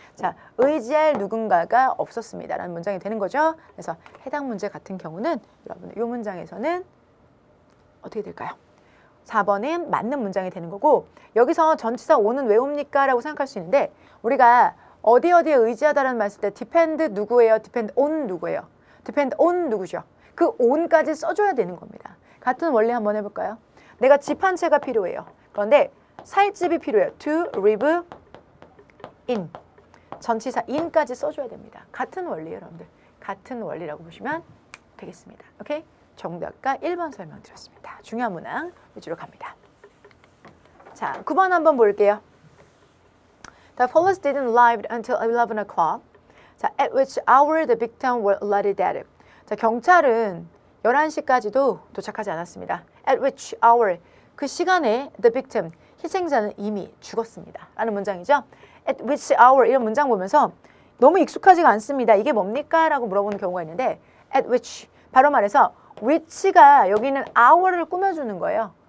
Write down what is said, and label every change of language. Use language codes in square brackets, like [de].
[ko] 자, 의지할 누군가가 없었습니다. 라는 문장이 되는 거죠. 그래서 해당 문제 같은 경우는 여러분 이 문장에서는 어떻게 될까요? 4번은 맞는 문장이 되는 거고 여기서 전치사 on은 왜 옵니까? 라고 생각할 수 있는데 우리가 어디에 의지하다라는 말 쓸 때 depend 누구예요? depend on 누구예요? depend on 누구죠? 그 on까지 써줘야 되는 겁니다. 같은 원리 한번 해볼까요? 내가 집 한 채가 필요해요. 그런데 살 집이 필요해요. [en] to live in. [ko] 전치사 in까지 써줘야 됩니다. 같은 원리예요, 여러분들. 같은 원리라고 보시면 되겠습니다. 오케이? 정답과 1번 설명드렸습니다. 중요한 문항 위주로 갑니다. 자, 9번 한번 볼게요. [en] The police didn't arrive until 11 o'clock. 자, at which hour the victim were already dead. [ko] 자, 경찰은 11시까지도 도착하지 않았습니다. [en] At which hour, [ko] 그 시간에 [en] the victim, [ko] 희생자는 이미 죽었습니다. 라는 문장이죠. At which hour, 이런 문장 보면서 너무 익숙하지가 않습니다. 이게 뭡니까? 라고 물어보는 경우가 있는데 at which, 바로 말해서 which가 여기는 hour를 꾸며주는 거예요.